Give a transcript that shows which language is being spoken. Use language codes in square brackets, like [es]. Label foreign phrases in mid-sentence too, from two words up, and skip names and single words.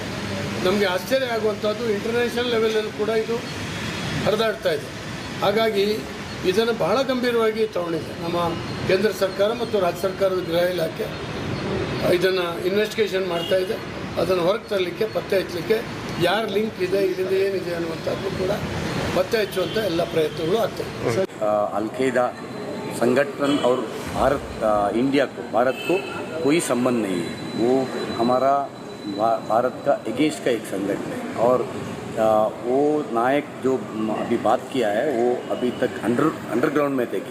[kn] ನಮಗೆ ಆಶ್ಚರ್ಯ ಆಗುವಂಥದ್ದು [en] international levelalli [kn] ಕೂಡ ಇದು ಹರಿದಾಡ್ತಾ ಇದೆ. ಹಾಗಾಗಿ ಇದನ್ನು ಬಹಳ ಗಂಭೀರವಾಗಿ ತಗೊಂಡಿದೆ ನಮ್ಮ ಕೇಂದ್ರ ಸರ್ಕಾರ ಮತ್ತು ರಾಜ್ಯ ಸರ್ಕಾರದ ಗೃಹ ಇಲಾಖೆ. ಇದನ್ನು ಇನ್ವೆಸ್ಟಿಗೇಷನ್ ಮಾಡ್ತಾ ಇದೆ. ಅದನ್ನು ಹೊರಗೆ ತರಲಿಕ್ಕೆ, ಪತ್ತೆ ಹಚ್ಚಲಿಕ್ಕೆ ಯಾರ ಲಿಂಕ್ ಇದೆ, ಇದರಿಂದ ಏನಿದೆ ಅನ್ನುವಂಥದ್ದು ಕೂಡ [hi] पता है [kn] ಎಲ್ಲ ಪ್ರಯತ್ನಗಳು ಆಗ್ತವೆ. [hi] अल-Qaeda संगठन और भारत को कोई संबंध नहीं है. वो हमारा भारत का अगेंस्ट का एक संगठन है. और वो नायक जो अभी बात किया है वो अभी तक अंडरग्राउंड में थे.